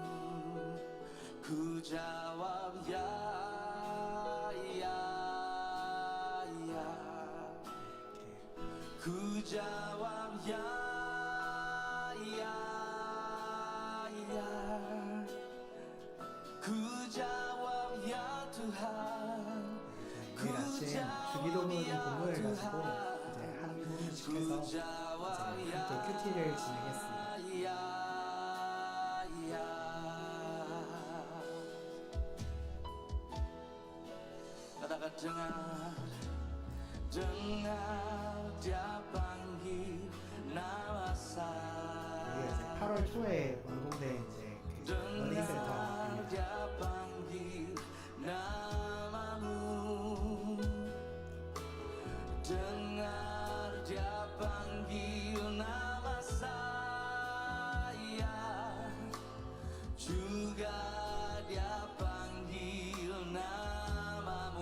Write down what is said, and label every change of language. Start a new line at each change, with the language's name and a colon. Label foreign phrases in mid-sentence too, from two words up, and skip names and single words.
Indonesian: Ku jawab ya, ya, ya. Ku jawab ya, ya, ya. Ku jawab ya Tuhan.
Korean: 매일 아침 주기도문 본문을 가지고 이제 한 부분씩 해서 이제 함께 큐티를 진행했습니다.
Indonesian: Katakan dengar dia panggil nama
Korean: 이게 이제
Indonesian: saya.
Korean: 8월 초에 완공된 이제 그 러닝센터
Indonesian: Dengar dia panggil namamu. Dengar dia panggil nama saya. Juga dia panggil namamu.